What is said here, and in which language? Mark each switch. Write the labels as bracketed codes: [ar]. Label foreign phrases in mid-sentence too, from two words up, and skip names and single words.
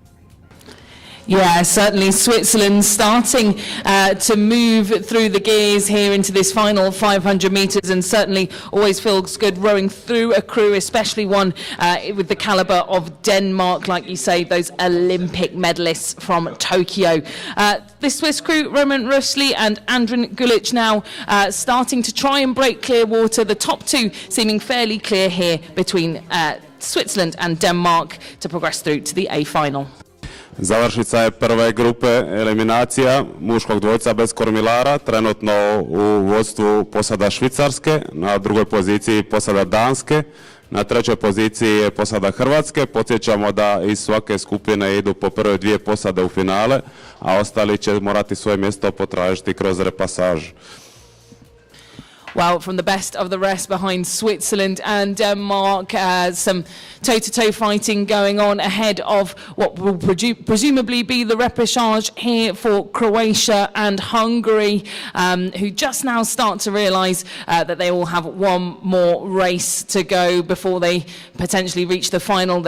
[en] Yeah, certainly Switzerland starting to move through the gears here into this final 500 metres, and certainly always feels good rowing through a crew, especially one with the calibre of Denmark, like you say, those Olympic medalists from Tokyo. The Swiss crew, Roman Rosli and Andren Gulic, now starting to try and break clear water. The top two seeming fairly clear here between Switzerland and Denmark to progress through to the A final. [hr] Završnica je prve grupe eliminacija muškog dvojca bez kormilara, trenutno u vodstvu posada Švicarske, na drugoj poziciji posada Danske, na trećoj poziciji je posada Hrvatske. Podsjećamo da iz svake skupine idu po prve dvije posade u finale, a ostali će morati svoje mjesto potražiti kroz repasaž. [en] Well, from the best of the rest behind Switzerland and Denmark, some toe-to-toe fighting going on ahead of what will presumably be the repechage here for Croatia and Hungary, who just now start to realise that they all have one more race to go before they potentially reach the final.